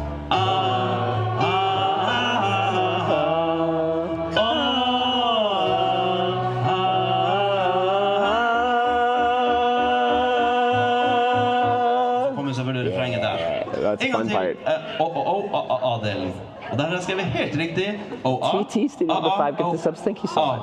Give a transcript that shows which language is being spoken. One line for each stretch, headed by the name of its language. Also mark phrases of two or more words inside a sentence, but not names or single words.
Norwegian: Så kommer selvfølgelig refrenget der. En gang til. A-delen. Og der har jeg skrevet helt riktig.
English: TT, Steve, the 5 gift subs. Thank you so much.